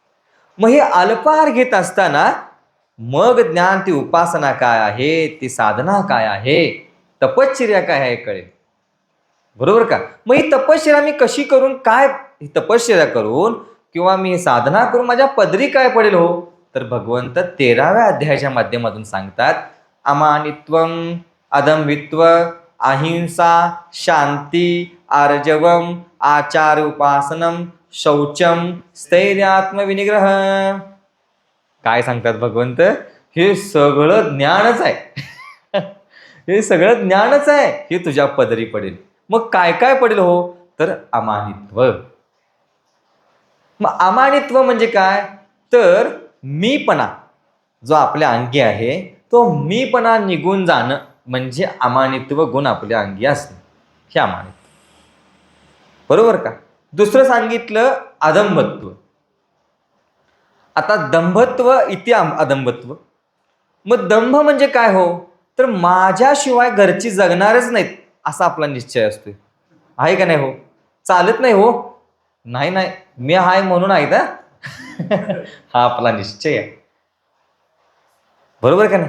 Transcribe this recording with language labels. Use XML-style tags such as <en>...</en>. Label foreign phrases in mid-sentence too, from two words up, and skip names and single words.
<mr>मग हे अल्पहार घेत असताना मग ज्ञान, ती उपासना काय आहे, ती साधना काय आहे, तपश्चर्या काय आहे कळेल, बरोबर का? मग ही तपश्चर्या मी कशी करून काय तपश्चर्या करून किंवा मी साधना करून माझ्या पदरी काय पडेल हो, तर भगवंत 13व्या अध्यायाच्या माध्यमातून सांगतात,</mr> <sa>अमानित्वम, अदंभित्व, अहिंसा, शांती, आर्जवम, आचार उपासनम, शौचम, स्थैर्यात्मविनिग्रह.</sa> <mr>काय सांगतात भगवंत? हे सगळं ज्ञानच आहे. हे सगळं ज्ञानच आहे, हे तुझ्या पदरी पडेल. मग काय काय पडेल हो, तर अमानित्व. मग अमानित्व म्हणजे काय, तर मीपणा जो आपल्या अंगी आहे तो मीपणा निघून जाणं म्हणजे अमानित्व गुण आपल्या अंगी असणं, हे अमानित्व. बरोबर का? दुसरं सांगितलं अदंभत्व. आता दंभत्व इति अदंभत्व. मग दंभ म्हणजे काय हो, तर माझ्याशिवाय घरची जगणारच नाहीत असा आपला निश्चय असतोय. आहे का नाही हो? चालत नाही हो, नाही नाही मी हाय म्हणून आहे ना. हा आपला निश्चय आहे. बरोबर का नाही?</mr>